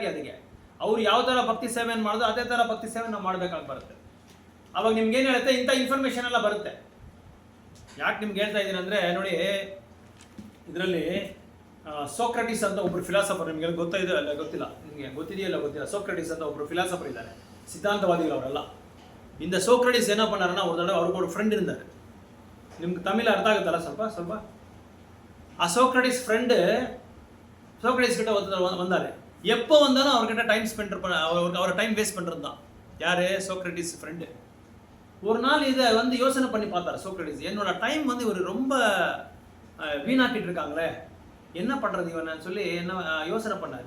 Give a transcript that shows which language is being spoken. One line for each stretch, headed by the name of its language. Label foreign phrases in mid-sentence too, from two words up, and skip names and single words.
Kannada: ಅದಕ್ಕೆ ಅವ್ರು ಯಾವ ಥರ ಭಕ್ತಿ ಸೇವೆಯನ್ನು ಮಾಡೋದು ಅದೇ ಥರ ಭಕ್ತಿ ಸೇವೆ ನಾವು ಮಾಡಬೇಕಾಗಿ ಬರುತ್ತೆ. ಅವಾಗ ನಿಮ್ಗೆ ಏನು ಹೇಳುತ್ತೆ, ಇಂಥ ಇನ್ಫಾರ್ಮೇಷನ್ ಎಲ್ಲ ಬರುತ್ತೆ. ಯಾಕೆ ನಿಮ್ಗೆ ಹೇಳ್ತಾ ಇದ್ದೀನಿ ಅಂದರೆ, ನೋಡಿ ಇದರಲ್ಲಿ ಸೋಕ್ರಟಿಸ್ ಅಂತ ಒಬ್ಬರು ಫಿಲಾಸಫರ್, ನಿಮಗೆ ಗೊತ್ತಿದೆ ಅಲ್ಲ ಗೊತ್ತಿಲ್ಲ, ನಿಮಗೆ ಗೊತ್ತಿದೆಯಲ್ಲ ಗೊತ್ತಿಲ್ಲ. ಸೋಕ್ರಟಿಸ್ ಅಂತ ಒಬ್ಬರು ಫಿಲಾಸಫರ್ ಇದ್ದಾರೆ, ಸಿದ್ಧಾಂತವಾದಿಗಳು ಅವರೆಲ್ಲ.
Tamil: இந்த சோக்ரட்டிஸ் என்ன பண்ணாருன்னா, ஒரு தடவை அவருக்கு ஒரு ஃப்ரெண்ட் இருந்தார்.
Kannada: ನಿಮ್ಗೆ ತಮಿಳು ಅರ್ಥ ಆಗುತ್ತಲ್ಲ ಸ್ವಲ್ಪ?
Tamil: ಆ சோக்ரட்டிஸ் ஃப்ரெண்டு சோக்ரட்டிஸ் கிட்ட வந்தாரு. எப்போ வந்தாலும் அவர்கிட்ட
English: time spend
Tamil: அவரை
English: time waste
Tamil: பண்ணுறது தான். யார்? சோக்ரட்டிஸ் ஃப்ரெண்டு. ஒரு நாள் இதை வந்து யோசனை பண்ணி பார்த்தார் சோக்ரட்டிஸ். என்னோட டைம் வந்து இவர் ரொம்ப வீணாக்கிட்டு இருக்காங்களே, என்ன பண்ணுறது இவன் சொல்லி என்ன யோசனை பண்ணார்.